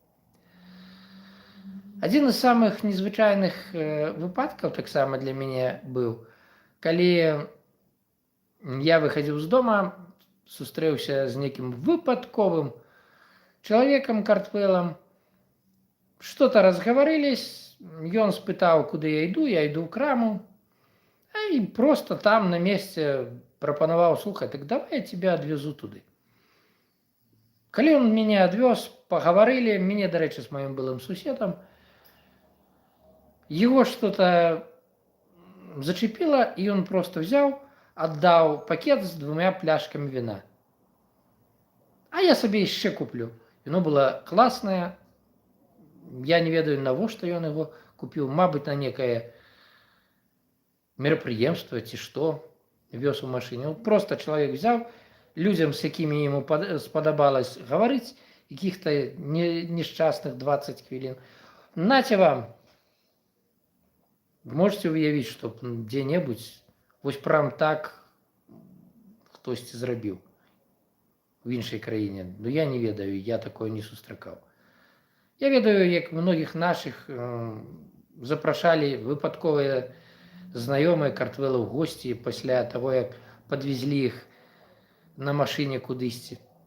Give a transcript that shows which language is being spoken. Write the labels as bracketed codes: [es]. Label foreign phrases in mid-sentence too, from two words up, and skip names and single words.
[be] Адзін з самых незвычайных выпадкаў таксама для мяне быў, калі я выхадзіў з дома, сустрэўся з некім выпадковым чалавекам Картвелам, [ru] что-то разгаварылись, [be] ён спытаў, куды я іду ў краму, і просто там на месте прапанаваў: слухай, так давай [ru] я тебя [be] адвезу туды. Калі он мяне адвёз, пагаварылі, мяне, дарэчы, з маім былым суседам, [ru] его что-то зачепило, и он просто взял, отдал пакет с 2 пляшками вина. А я себе еще куплю. Вино было классное. [be] Я не ведаю, навошта ён [ru] его купил. [be] Мабыць, на некое мерапрыемство, ці што, вёз у машине. [ru] Просто человек взял, людям, с якімі ему сподобалось говорить, каких-то несчастных 20 хвілін. Нате вам. [be] Можете уявіць, што дзе-небудзь вось прям так хтосьці зрабіў у іншай краіне. Ну я не ведаю, я такое не сустракаў. Я ведаю, як многіх нашых запрашалі выпадковыя знаёмыя Картвела ў госці пасля таго, як падвезлі іх на машыне кудысьці.